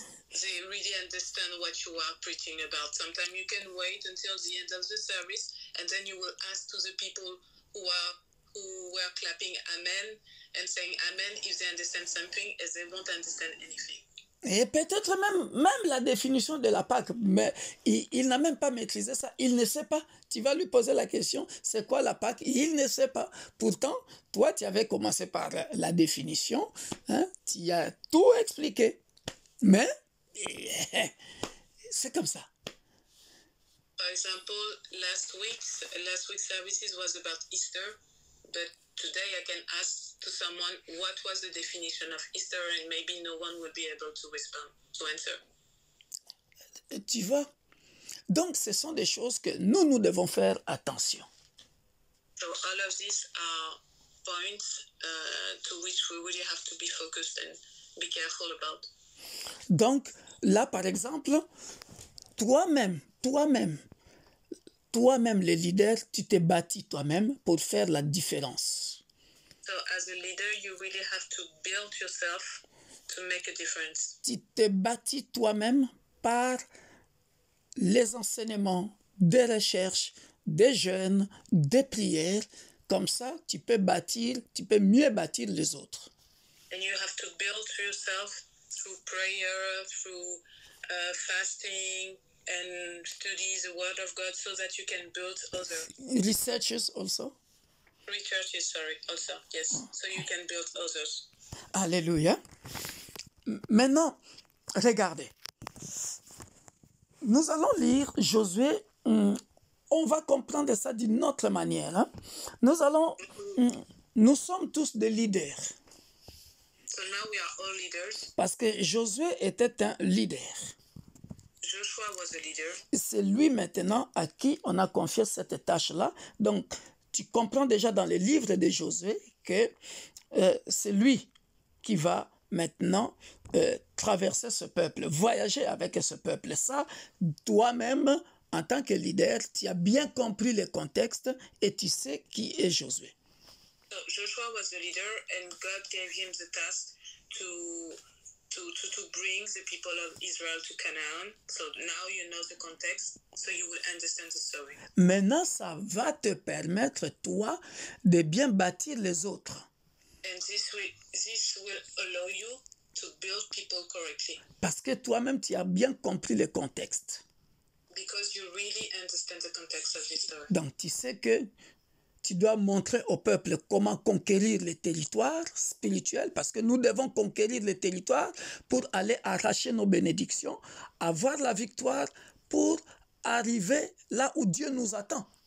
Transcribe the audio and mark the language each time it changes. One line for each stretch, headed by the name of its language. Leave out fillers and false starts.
English: They really understand what you are preaching about. Sometimes you can wait until the end of the service, and then you will ask to the people who were clapping Amen and saying Amen if they understand something, as they won't understand anything.
French: Et peut-être même la définition de la Pâque, mais il n'a même pas maîtrisé ça, il ne sait pas. Tu vas lui poser la question, c'est quoi la Pâque? Il ne sait pas. Pourtant, toi, tu avais commencé par la définition, hein? Tu as tout expliqué. Mais c'est comme ça.
English: For example, last week's services was about Easter, but today I can ask to someone what was the definition of Easter, and maybe no one will be able to respond, to answer.
French: Tu vois? Donc, ce sont des choses que nous devons faire attention.
English: So all of these are points to which we really have to be focused and be careful about.
French: Donc, là, par exemple, toi-même, le leader, tu t'es bâti toi-même pour faire la différence.
English: So as a leader, you really have to build yourself to make a difference.
French: Tu t'es bâti toi-même par les enseignements des recherches, des jeûnes, des prières. Comme ça, tu peux mieux bâtir les autres.
English: And you have to build yourself through prayer, through fasting, and study the Word of God so that you can build others. Researches also. Researches, sorry, also, yes. So you can build others.
French: Alléluia. Maintenant, regardez. Nous allons lire Josué. On va comprendre ça d'une autre manière. Hein? Nous sommes tous des leaders.
English: So now we are all leaders.
French: Parce que Josué était un leader.
English: Joshua was a leader.
French: C'est lui maintenant à qui on a confié cette tâche-là. Donc, tu comprends déjà dans les livres de Josué que c'est lui qui va maintenant traverser ce peuple, voyager avec ce peuple. Ça, toi-même, en tant que leader, tu as bien compris le contexte et tu sais qui est Josué.
English: So Joshua was the leader, and God gave him the task to bring the people of Israel to Canaan. So now you know the context, so you will understand the story.
French: Maintenant, ça va te permettre, toi, de bien bâtir les autres.
English: And this will allow you to build people correctly.
French: Parce que toi-même, tu as bien compris le contexte.
English: Because you really understand the context of this story.
French: Donc, tu sais que tu dois montrer au peuple comment conquérir les territoires spirituels, parce que nous devons conquérir les territoires pour aller arracher nos bénédictions, avoir la victoire pour arriver là où Dieu nous attend.